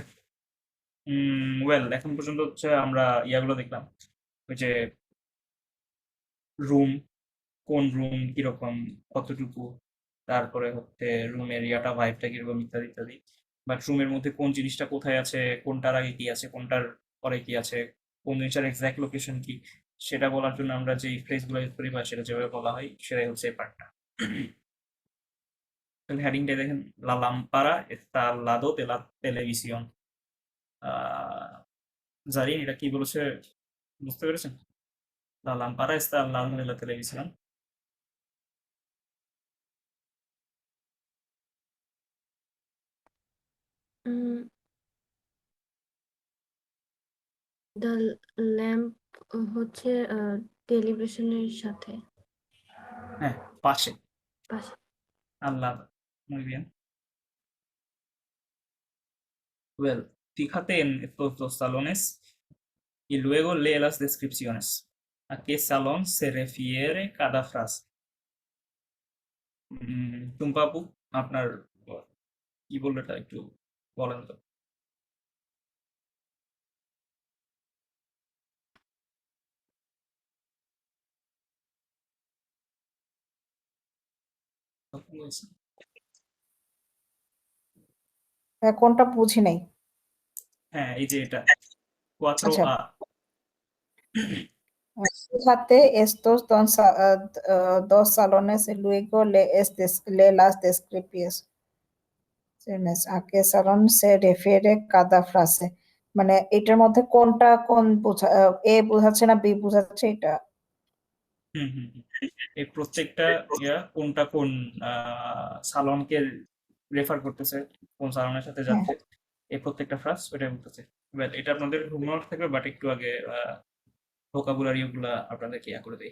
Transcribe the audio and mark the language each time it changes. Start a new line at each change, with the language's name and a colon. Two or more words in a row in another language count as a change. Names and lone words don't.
Bangla: ওয়েল এখন পর্যন্ত হচ্ছে আমরা ইয়াগুলো দেখলাম, ওই যে রুম, কোন রুম কিরকম, কতটুকু, তারপরে হচ্ছে রুমের ইয়াটা ভাইবটা কিরকম, ইত্যাদি ইত্যাদি। বাট রুমের মধ্যে কোন জিনিসটা কোথায় আছে, কোনটার আগে কি আছে, কোনটার পরে কি আছে, কোন জিনিসটার এক্সাক্ট লোকেশন কি, সেটা বলার জন্য আমরা যেই ফ্রেজগুলো ইউজ করি বা সেটা যেভাবে বলা হয় সেটাই হচ্ছে এই পার্টটা। তাহলে হেডিংটা দেখেন,
Spanish: la lámpara está al lado de la televisión.
Bangla: জারিন এটা কি বলেছে বুঝতে পেরেছেন?
Spanish: La lámpara está al lado de la televisión।
English: the lamp
Bangla: হচ্ছে টেলিভিশনের সাথে হ্যাঁ, পাশে, পাশে।
Spanish: al lado। Muy bien। Well, fíjate en estos dos salones y luego lee las descripciones. ¿A qué salón se refiere cada frase?
Bangla: টুম্পা আপু, আপনার কি বললো এটা একটু বলেন তো। আপু বলছেন। কোনটা বুঝি নাই? হ্যাঁ, এই যে এটা cuatro আচ্ছা,
Spanish: a। fíjate estos dos salones y luego lee las descripciones. ¿A qué salón se refiere cada frase?
Bangla: মানে এটার মধ্যে কোনটা কোন এ বোঝাচ্ছে না বি বোঝাচ্ছে এটা? হুম হুম হুম। এই প্রত্যেকটা ইয়া কোনটা কোন সালনকে রেফার করতেছে, কোন সালনের সাথে হ্যাঁ, যাচ্ছে, এই প্রত্যেকটা ফ্রাস ওইটাই বলতেছে। Well, এটা আপনাদের হোমওয়ার্ক থাকবে, বাট একটু আগে ভোকাবুলারি গুলা আপনাদেরকে ইয়া করে দেই।